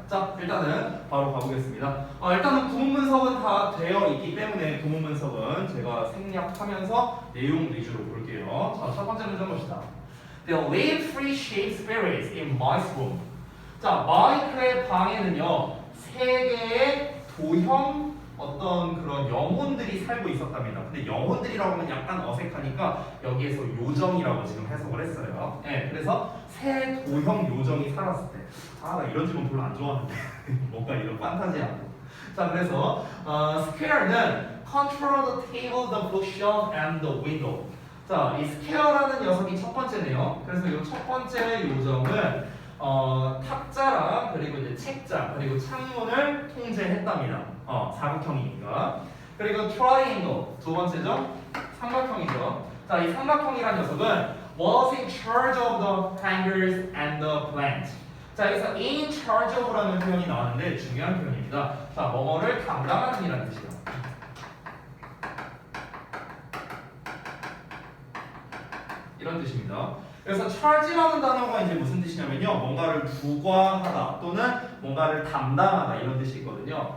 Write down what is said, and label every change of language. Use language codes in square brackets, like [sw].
[ko] 자 일단은 바로 가보겠습니다. 일단은 구문 분석은 다 되어 있기 때문에 구문 분석은 제가 생략하면서 내용 위주로 볼게요. 자 첫 번째 문제 봅시다. [en] There live three shaped spirits in Mike's room. [ko] 자 마이크의 방에는요 세 개의 도형 어떤 그런 영혼들이 살고 있었답니다. 근데 영혼들이라고 하면 약간 어색하니까 여기에서 요정이라고 지금 해석을 했어요. 네, 그래서 새 도형 요정이 살았을 때, 나 이런 질문 별로 안 좋아하는데 뭔가 이런 판타지하고. 자, 그래서 [en] Square는 control the table, the bookshelf, and the window. [ko] 자, 이 Square라는 녀석이 첫 번째네요. 그래서 이 첫 번째 요정은 탁자랑 그리고 이제 책장 그리고 창문을 통제했답니다. 사각형이니까. 그리고 triangle 두 번째죠. 삼각형이죠. 자, 이 삼각형이라는 녀석은 [en] was in charge of the hangers and the plant. [ko] 자, 여기서 in charge of라는 표현이 나왔는데 중요한 표현입니다. 자, 뭐뭐를 담당하는 이라는 뜻이에요. 이런 뜻입니다. 그래서 charge라는 단어가 이제 무슨 뜻이냐면요, 뭔가를 부과하다 또는 뭔가를 담당하다 이런 뜻이 있거든요.